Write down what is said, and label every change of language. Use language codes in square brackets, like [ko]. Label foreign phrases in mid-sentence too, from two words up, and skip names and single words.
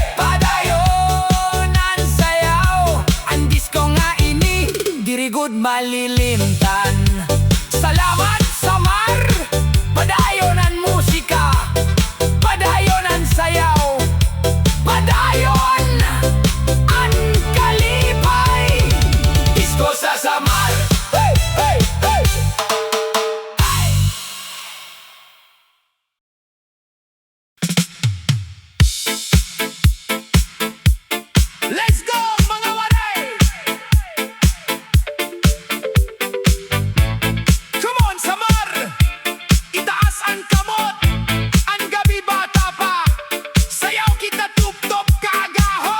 [war] Padayon ang sayaw, ang disco nga ini, dirigod malilimtan. Salamat samar, padayon ang musika, padayon ang sayaw, padayon ang kalipay. Disco sa samar, [en] hey, hey, hey! Let's go [war] mga waray! [en] Come on [war] samar, itaas ang kamot, ang gabi bata pa, sayaw kita tugtog kaagahon.